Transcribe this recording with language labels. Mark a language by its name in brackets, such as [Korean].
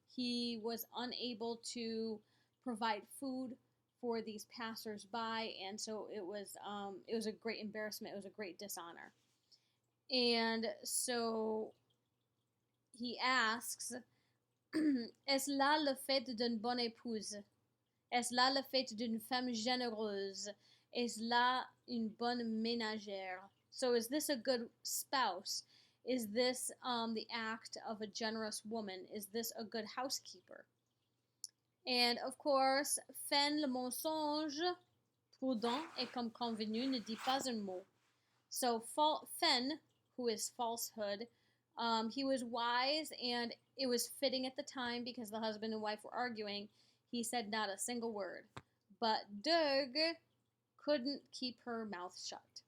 [English] He was unable to provide food for these passers-by, and so it was a great embarrassment. It was a great dishonor. And so he asks, [French] Est-ce là le fait d'une bonne épouse? Est-ce là le fait d'une femme généreuse? Est-ce là une bonne ménagère? [English] So is this a good spouse? Is this the act of a generous woman? Is this a good housekeeper? And of course, [French] Fen le mensonge, prudent et comme convenu, ne dit pas un mot. [English] So Fen, who is falsehood, he was wise, and it was fitting at the time because the husband and wife were arguing. He said not a single word. But Doug couldn't keep her mouth shut.